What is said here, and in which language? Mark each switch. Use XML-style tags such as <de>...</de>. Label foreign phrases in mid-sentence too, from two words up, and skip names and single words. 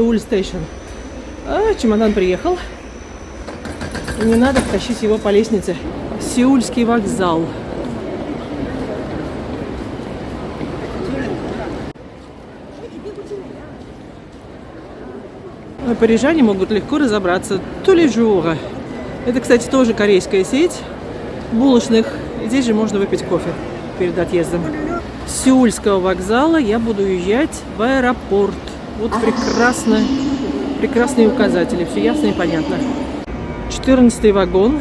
<ru>Чемодан приехал. И не надо тащить его по лестнице. Сеульский вокзал. Парижане могут легко разобраться. Tous-les-jours. Это, кстати, тоже корейская сеть булочных. Здесь же можно выпить кофе перед отъездом. С Сеульского вокзала я буду уезжать в аэропорт. Вот прекрасные указатели. Все ясно и понятно. 14-й вагон.</ru>